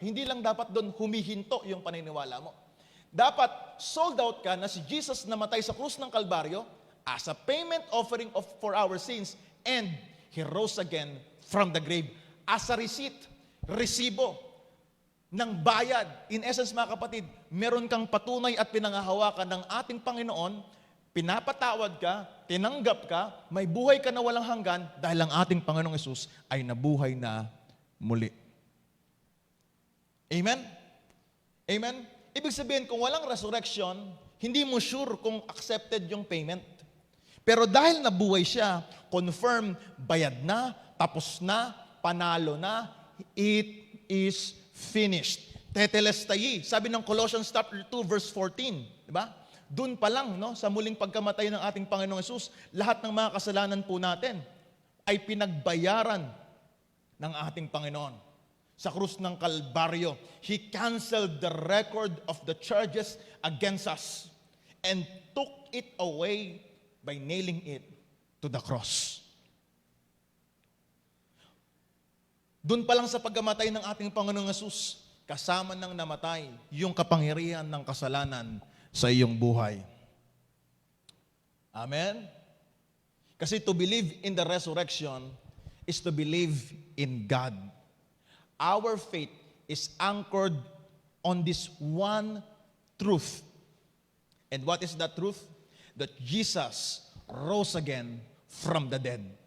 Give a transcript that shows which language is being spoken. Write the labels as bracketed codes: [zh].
[tl] Hindi lang dapat doon humihinto yung paniniwala mo. Dapat sold out ka na si Jesus namatay sa krus ng Kalbaryo [en] as a payment offering for our sins and He rose again from the grave as a receipt, [tl] resibo ng bayad. [en] In essence, [tl] mga kapatid, meron kang patunay at pinangahawakan ng ating Panginoon, pinapatawad ka, tinanggap ka, may buhay ka na walang hanggan dahil ang ating Panginoong Hesus ay nabuhay na muli. Amen? Amen? Ibig sabihin, kung walang resurrection, hindi mo sure kung accepted yung payment. Pero dahil nabuhay siya, confirm, bayad na, tapos na, panalo na, [en] it is finished. [tl] Tetelestai, sabi ng Colossians chapter 2 verse 14, di ba? Doon pa lang, no, sa muling pagkamatay ng ating Panginoong Hesus, lahat ng mga kasalanan po natin ay pinagbayaran ng ating Panginoon. Sa krus ng Kalbaryo, [en] He canceled the record of the charges against us and took it away by nailing it to the cross. [tl] Doon pa lang sa pagkamatay ng ating Panginoong Hesus, kasama ng namatay yung kapangyarihan ng kasalanan sa iyong buhay. Amen? [en] Kasi to believe in the resurrection is to believe in God. Our faith is anchored on this one truth. And what is that truth? That Jesus rose again from the dead.